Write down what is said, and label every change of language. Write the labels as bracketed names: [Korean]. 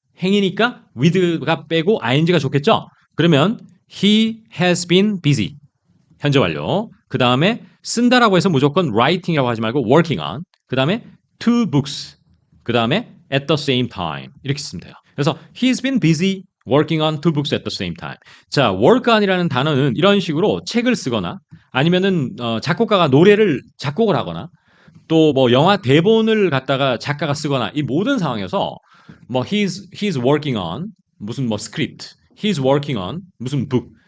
[Korean] 행위니까 with가 빼고 ing가 좋겠죠? [English] 그러면 he has been busy [Korean] 현재 완료. 그 다음에 쓴다라고 해서 무조건 writing이라고 하지 말고 working on. [English] 그 다음에 two books. 그 다음에 at the same time. [Korean] 이렇게 쓰면 돼요. [English] 그래서 he's been busy working on two books at the same time. [Korean] 자, work on이라는 단어는 이런 식으로 책을 쓰거나 아니면은 작곡가가 노래를 작곡을 하거나 또 뭐 영화 대본을 갖다가 작가가 쓰거나 이 모든 상황에서 뭐 he's working on 무슨 뭐 script. he's working on 무슨 book.